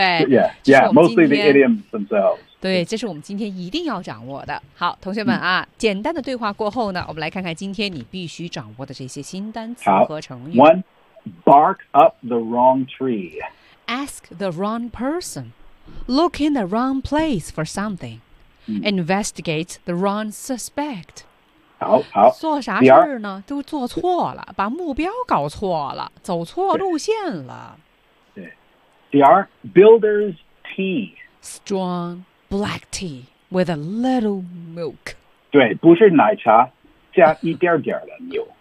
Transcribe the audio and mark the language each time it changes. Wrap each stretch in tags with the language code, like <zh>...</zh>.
<en>yeah, yeah, yeah, yeah, mostly the idioms themselves.</en> <zh>对这是我们今天一定要掌握的。好同学们啊、简单的对话过后呢我们来看看今天你必须掌握的这些新单词和成语。</zh> <en>One, bark up the wrong tree. Ask the wrong person. Look in the wrong place for something.、Investigate the wrong suspect.</en> <zh>好好做啥事儿呢都做错了把目标搞错了走错路线了。对。第二 Builder's tea.</zh> <en>Strong black tea with a little milk.</en> <zh>对不是奶茶加一点点的牛。</zh>